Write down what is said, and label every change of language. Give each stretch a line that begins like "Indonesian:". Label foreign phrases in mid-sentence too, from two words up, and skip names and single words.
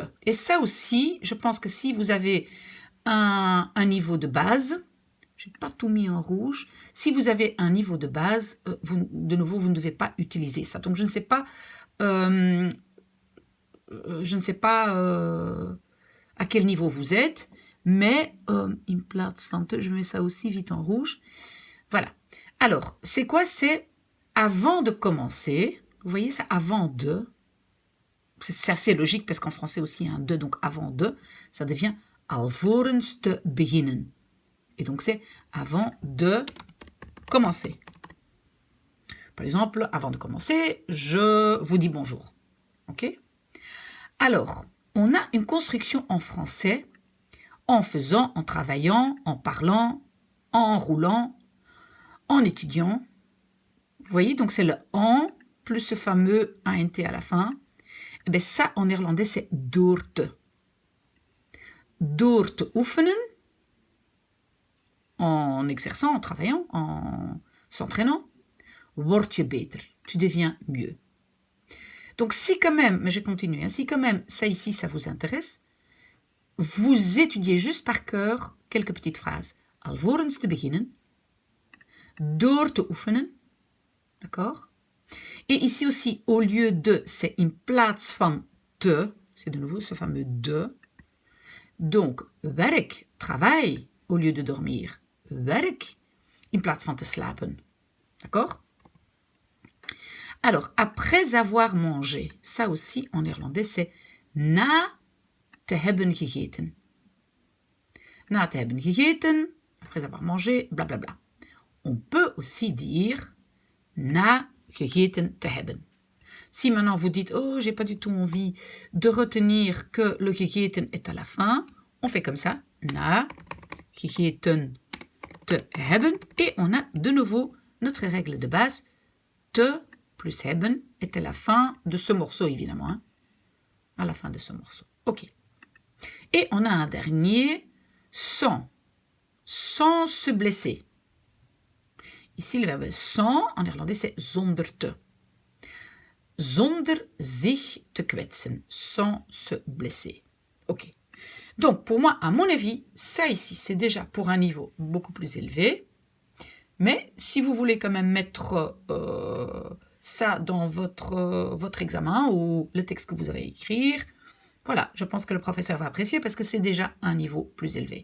French: Et ça aussi, je pense que si vous avez un niveau de base, je n'ai pas tout mis en rouge, si vous avez un niveau de base, de nouveau, vous ne devez pas utiliser ça. Donc, je ne sais pas, à quel niveau vous êtes, mais
Dutch: in plaats van te,
French: je mets ça aussi vite en rouge. Voilà. Alors, c'est quoi? C'est avant de commencer. Vous voyez ça, avant de. C'est assez logique parce qu'en français aussi il y a un de, donc avant de, ça devient
Dutch: alvorens te beginnen.
French: Et donc c'est avant de commencer. Par exemple, avant de commencer, je vous dis bonjour. Ok? Alors, on a une construction en français en faisant, en travaillant, en parlant, en roulant, en étudiant. Vous voyez, donc c'est le en plus ce fameux int à la fin. Et bien ça, en néerlandais, c'est
Dutch: door te. Door te oefenen,
French: en exerçant, en travaillant, en s'entraînant,
Dutch: word je beter.
French: Tu deviens mieux. Donc si quand même, mais je continue, si quand même ça ici, ça vous intéresse, vous étudiez juste par cœur quelques petites phrases.
Dutch: Alvorens te beginnen, door te oefenen,
French: d'accord? Et ici aussi, au lieu de, c'est
Dutch: in plaats van te,
French: c'est de nouveau ce fameux de. Donc, werk, travail, au lieu de dormir.
Dutch: Werk, in plaats van te slapen.
French: D'accord? Alors, après avoir mangé, ça aussi en néerlandais, c'est
Dutch: na te hebben gegeten. Na te hebben gegeten,
French: après avoir mangé, blablabla. On peut aussi dire
Dutch: na gegeten te hebben.
French: Si maintenant vous dites, oh, j'ai pas du tout envie de retenir que le gegeten est à la fin, on fait comme ça,
Dutch: na gegeten te hebben,
French: et on a de nouveau notre règle de base, te plus hebben est à la fin de ce morceau, évidemment, hein, à la fin de ce morceau. Ok. Et on a un dernier, sans se blesser. Ici, le verbe sans, en néerlandais, c'est
Dutch: zonder te. Zonder zich te kwetsen,
French: sans se blesser. Ok. Donc, pour moi, à mon avis, ça ici, c'est déjà pour un niveau beaucoup plus élevé. Mais si vous voulez quand même mettre ça dans votre examen ou le texte que vous avez à écrire, Voilà, je pense que le professeur va apprécier parce que c'est déjà un niveau plus élevé.